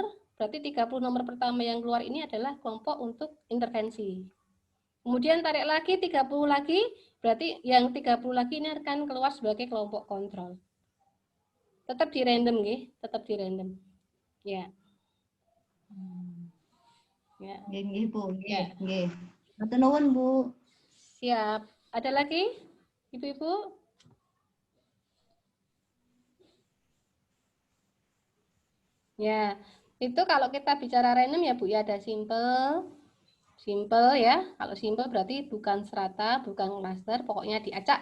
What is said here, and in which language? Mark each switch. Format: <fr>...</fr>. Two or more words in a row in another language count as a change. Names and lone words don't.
<id>Berarti 30 nomor pertama yang keluar ini adalah kelompok untuk intervensi. Kemudian tarik lagi 30 lagi, berarti yang 30 lagi ini akan keluar sebagai kelompok kontrol. Tetap di random nggih, tetap di random. Ya. Ya. Nggih, Bu. Ya.</id> <jv>Nggih. Matur nuwun, Bu.</jv> <id>Siap. Ada lagi? Ibu-ibu? Ya. Itu kalau kita bicara random ya, Bu, ya ada simple. Simple ya. Kalau simple berarti bukan serata, bukan klaster, pokoknya diacak.</id>